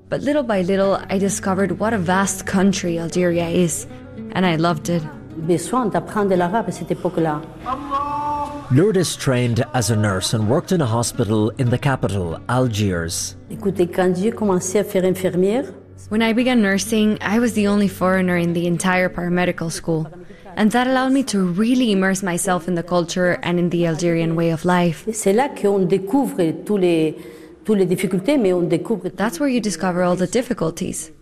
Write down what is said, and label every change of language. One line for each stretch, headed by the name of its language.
English: But little by little, I discovered what a vast country Algeria is, and I loved it.
French: Besoin d'apprendre l'arabe à cette époque-là.
English: Lourdes trained as a nurse and worked in a hospital in the capital, Algiers.
French: Écoutez, quand j'ai commencé à faire infirmière,
English: when I began nursing, I was the only foreigner in the entire paramedical school. And that allowed me to really immerse myself in the culture and in the Algerian way of life. That's where you discover all the difficulties,